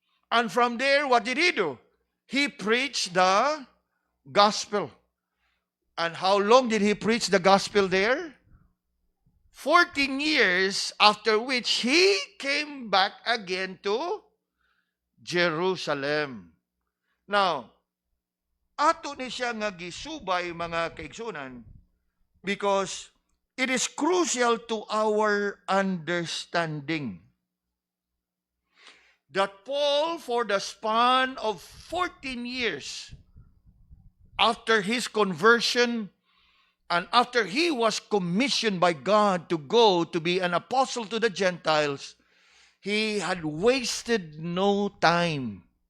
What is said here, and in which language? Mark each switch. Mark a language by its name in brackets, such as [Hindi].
[English] And from there, what did he do? He preached the gospel. And how long did he preach the gospel there? 14 years, after which he came back again to Jerusalem. [Cebuano] Now, ato ni siya nga gisubay mga kaigsunan because [English] it is crucial to our understanding that Paul, for the span of 14 years after his conversion and after he was commissioned by God to go to be an apostle to the Gentiles, he had wasted no time.